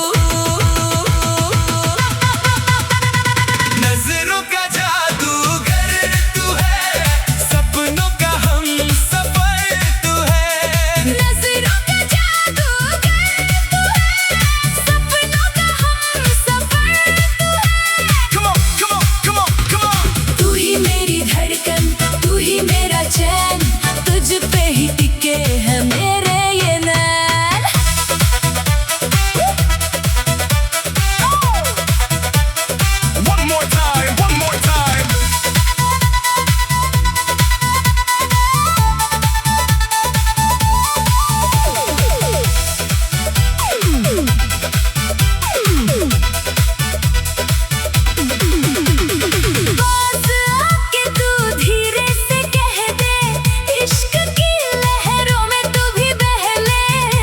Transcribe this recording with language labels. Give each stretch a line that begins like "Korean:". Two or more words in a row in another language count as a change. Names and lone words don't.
Hindi: नजरों का जादूगर तू है, सपनों का हमसफर तू है। नजरों का जादूगर तू है, सपनों का हमसफर तू है।
English: Come on, come on, come on, come on.
Hindi: तू ही मेरी धड़कन, तू ही मेरा चैन, तुझ पे ही टिके हैं मेरे ये नैन।
English: One more time, one more time.
Hindi: पास आके तू धीरे से कह दे, इश्क की लहरों में तू भी बह ले।